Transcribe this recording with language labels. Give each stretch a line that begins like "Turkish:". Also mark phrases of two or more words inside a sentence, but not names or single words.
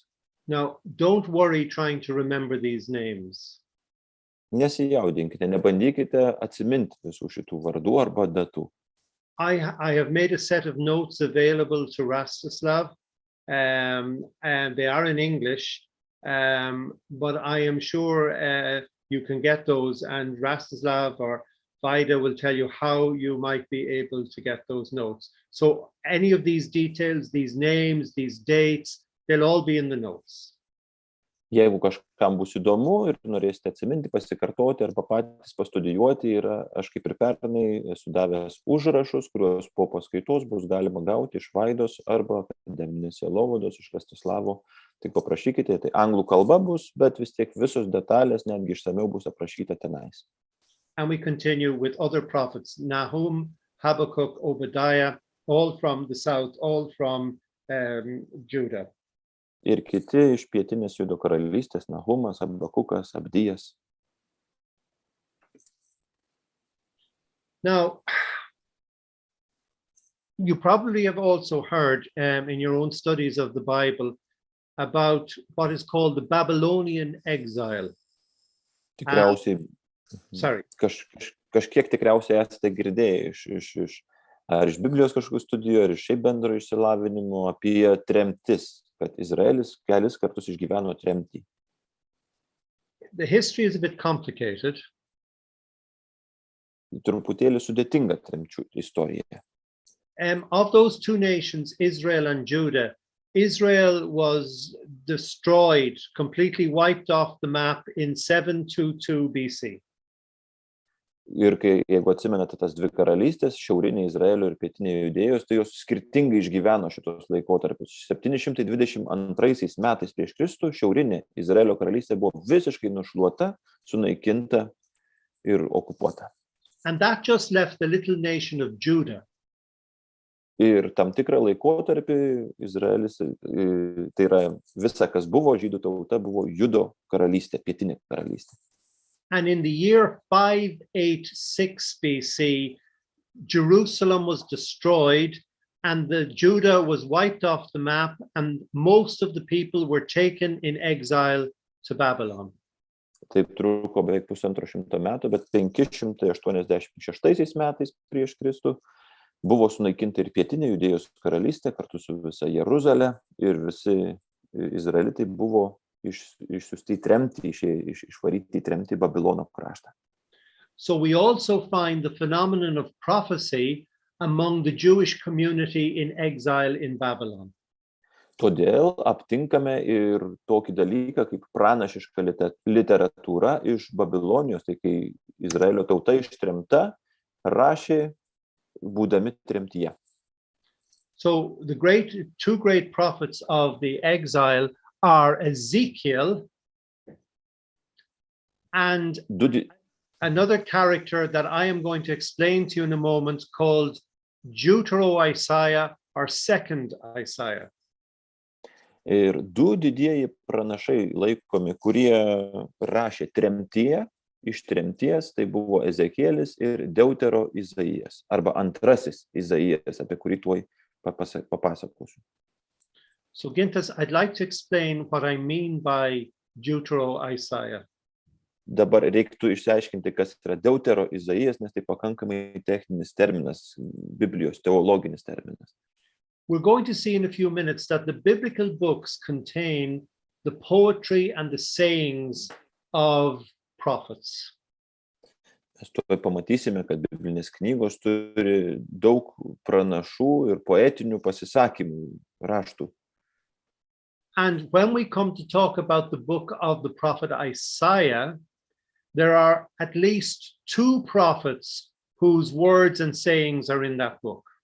English: Now, don't worry trying to remember these names.
Lithuanian: Nesijaudinkite, nebandykite atsiminti visų šitų vardų arba datų.
English: I have made a set of notes available to Rastislav, and they are in English, but I am sure you can get those, and Rastislav or Vida will tell you how you might be able to get those notes. So any of these details, these names, these dates, they'll all be in the notes.
Lithuanian: Jeigu kažkam bus įdomu ir norėsite atsiminti, pasikartoti arba patys pastudijuoti, aš kaip ir pernai esu davęs užrašus, kuriuos po paskaitos bus galima gauti iš Vaidos arba akademinės sielovados iš Rastislavo. Tik paprašykite, tai anglų kalba bus, bet vis tiek visos detalės netgi išsamiau bus aprašyta tenais.
English: And we continue with other prophets, Nahum, Habakkuk, Obadiah, all from the south, all from Judah.
Lithuanian: Ir kiti iš pietinės Judo karalystės, Nahumas, Habakukas, Abdijas.
English: Now, you probably have also heard in your own studies of the Bible about what is called the Babylonian exile.
Lithuanian: Tikriausiai, kažkiek tikriausiai esate girdėję ar iš Biblijos kažkokių studijų, ar iš šiaip bendro išsilavinimo apie tremtis, kad Izraelis kelis kartus išgyveno tremtį.
English: The history is a bit complicated.
Lithuanian: Truputėlį sudėtinga tremčių istorija.
English: Of those two nations, Israel and Judah, Israel was destroyed, completely wiped off the map in 722 BC.
Lithuanian: Ir jeigu atsimenate tas dvi karalystės, šiaurinė Izraelio ir pietinė Judėjos, tai jos skirtingai išgyveno šitos laikotarpius. 722 metais prieš Kristų šiaurinė Izraelio karalystė buvo visiškai nušluota, sunaikinta ir okupuota.
English: And that just left the little nation of Judah.
Lithuanian: Ir tam tikrą laikotarpį Izraelis, tai yra visa, kas buvo žydų tauta, buvo Judo karalystė, pietinė karalystė.
English: And in the year 586 BC, Jerusalem was destroyed and the Judah was wiped off the map and most of the people were taken in exile to Babylon.
Lithuanian: Taip truko beveik 150 metų, bet 586 metais prieš Kristų buvo sunaikinta ir pietinė Judėjos karalystė kartu su visa Jeruzalė ir visi izraelitai buvo išsiųsti į tremtį, išvaryti į tremtį į Babilono kraštą.
English: So we also find the phenomenon of prophecy among the Jewish community in exile in Babylon.
Lithuanian: Todėl aptinkame ir tokį dalyką kaip pranašiška literatūra iš Babilonijos, tai kai Izraelio tauta ištremta, rašė būdami tremtyje.
English: So the two great prophets of the exile are Ezekiel and another character that I am going to explain to you in a moment called Deutero-Isaiah or Second Isaiah.
Lithuanian: Ir du didieji pranašai laikomi, kurie rašė tremtyje, iš tremties, tai buvo Ezekielis ir Deutero Izaijas, arba antrasis Izaijas, apie kurį tuoj papasakosiu.
English: So Gintas, I'd like to explain what I mean by Deutero-Isaiah.
Lithuanian: Dabar reiktų išsiaiškinti, kas yra Deutero Izaijas, nes tai pakankamai techninis terminas, Biblijos teologinis terminas.
English: We're going to see in a few minutes that the biblical books contain the poetry and the sayings of prophets.
Lithuanian: Mes tuoj pamatysime, kad biblinės knygos turi daug pranašų ir poetinių pasisakymų, raštų.
English: And when we come to talk about the book of the prophet Isaiah, there are at least two prophets whose words and sayings are in that book.